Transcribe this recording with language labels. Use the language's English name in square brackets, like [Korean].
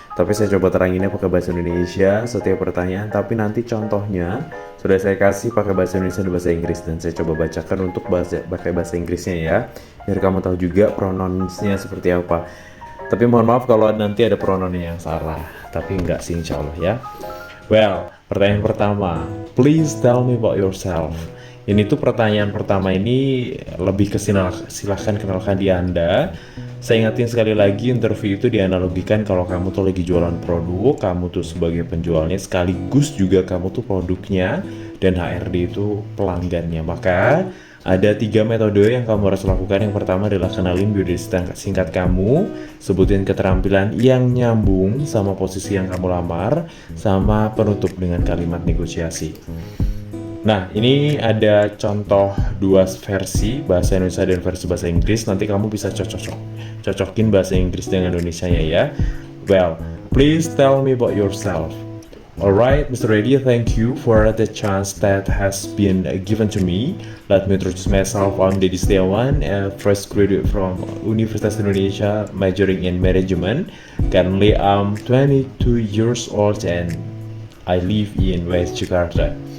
[Indonesian] Tapi saya coba teranginnya pakai bahasa Indonesia setiap pertanyaan, tapi nanti contohnya sudah saya kasih pakai bahasa Indonesia dan bahasa Inggris, dan saya coba bacakan untuk pakai bahasa Inggrisnya ya, biar kamu tahu juga pronounce-nya seperti apa. Tapi mohon maaf kalau nanti ada pronoun yang salah, tapi enggak sih insya Allah ya. [English] Well, pertanyaan pertama, please tell me about yourself. [Indonesian] Ini tuh pertanyaan pertama ini lebih ke silahkan kenalkan diri Anda. Saya ingatin sekali lagi, interview itu dianalogikan kalau kamu tuh lagi jualan produk, kamu tuh sebagai penjualnya sekaligus juga kamu tuh produknya, dan HRD itu pelanggannya. Maka ada 3 metode yang kamu harus lakukan. Yang pertama adalah kenalin biodata singkat kamu, sebutin keterampilan yang nyambung sama posisi yang kamu lamar, sama penutup dengan kalimat negosiasi. Nah, ini ada contoh dua versi bahasa Indonesia dan versi bahasa Inggris. Nanti kamu bisa cocokin bahasa Inggris dengan Indonesianya ya. [English] Well, please tell me about yourself. Alright, Mr. Reddy, thank you for the chance that has been given to me. Let me introduce myself. I'm Deddy Setiawan, a fresh graduate from Universitas Indonesia, majoring in management. Currently, I'm 22 years old and I live in West Jakarta.